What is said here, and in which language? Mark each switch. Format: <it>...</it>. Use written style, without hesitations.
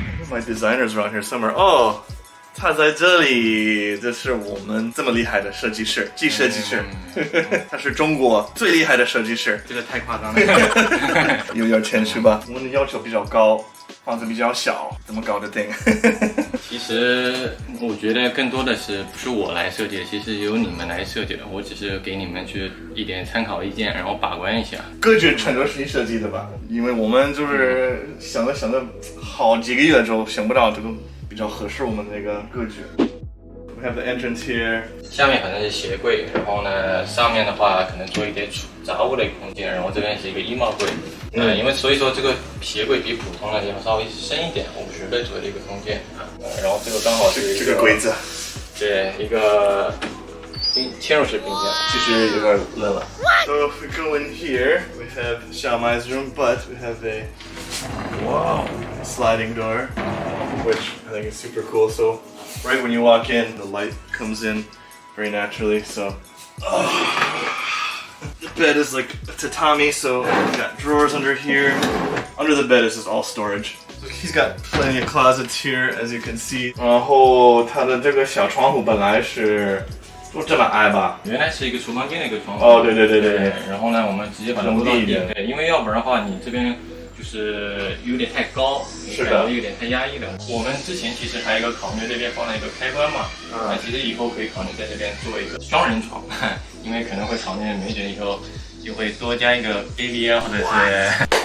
<en>My designers around here somewhere.</en> <zh>Oh, 他在这里，这是我们这么厉害的设计师，季设计师，他是中国最厉害的设计师。这个太夸张了，有点谦虚吧？我们的要求比较高，房子比较小，怎么搞得定？其实我觉得更多的是不是我来设计的，其实由你们来设计的，我只是给你们去一点参考意见，然后把关一下。歌曲全都是你设计的吧？因为我们就是想了好几个月之后，想不到这个比较合适我们的那个歌曲。</zh> <en>We have the entrance here.</en> <zh>下面可能是鞋柜，然后呢，上面的话可能做一点储杂物的一个空间，然后这边是一个衣帽柜。因为所以说这个鞋柜比普通的要稍微深一点，50倍左右的一个空间。然后这个刚好是这个柜子，对，一个嵌入式冰箱，其实有点冷了。</zh> <en>So if we go in here, we have Xiaomai's room, but we have a sliding door, which I think is super cool. So right when you walk in, the light comes in very naturally. So the bed is like a tatami, so we've got drawers under here. Under the bed is just all storage. So he's got plenty of closets here, as you can see.</en> <zh>然后他的这个小窗户本来是就这么矮吧？原来是一个厨房间的一个窗户。哦，对。然后呢，我们直接把它挪到地面，对，因为要不然的话，你这边就是有点太高，是的，感觉有点太压抑了。我们之前其实还有一个考虑这边放了一个开关嘛，其实以后可以考虑在这边做一个双人床，因为可能会考虑没准以后就会多加一个 baby 啊，或者是。</zh>